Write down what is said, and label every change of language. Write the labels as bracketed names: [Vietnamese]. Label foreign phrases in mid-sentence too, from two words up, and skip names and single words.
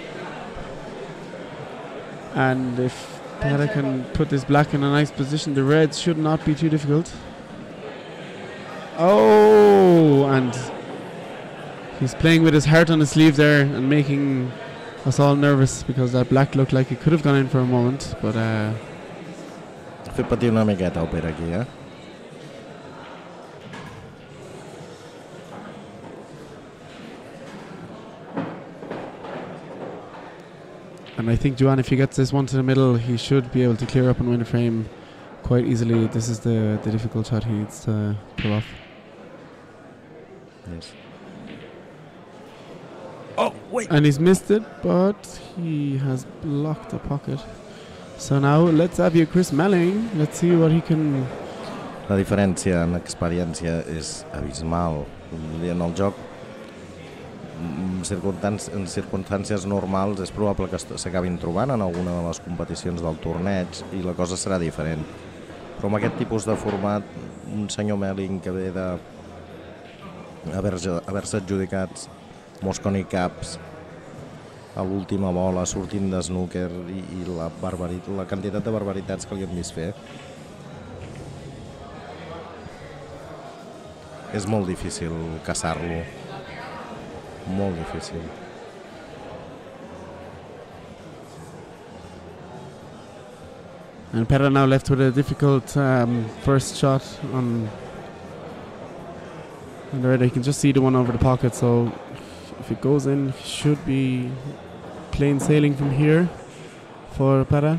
[English] And if Pera can put this black in a nice position, the reds should not be too difficult. Oh, and he's playing with his heart on his sleeve there and making us all nervous because that black looked like it could have gone in for a moment, but [Catalan] Ha fet patir una miqueta el Pere aquí, [English] And I think Joanne, if he gets this one to the middle, he should be able to clear up and win a frame quite easily. This is the difficult shot he needs to pull off. Yes. Oh, wait! And he's missed it, but he has blocked the pocket. So now let's have you Chris Melling. Let's see what he can... [Catalan] La diferència en experiència és abismal. En el joc, en circumstàncies normals, és probable que s'acabin trobant en alguna de les competicions del torneig i la cosa serà diferent. Però amb aquest tipus de format, un senyor Melling que ve de haver-se adjudicats Mosconi Cups a l'última bola, sortint de snooker i la quantitat de barbaritats que li hem vist fer, és molt difícil caçar-lo, molt difícil. [English] And Pera now left with a difficult first shot on the red. You can just see the one over the pocket, so if it goes in, he should be plain sailing from here for Pera.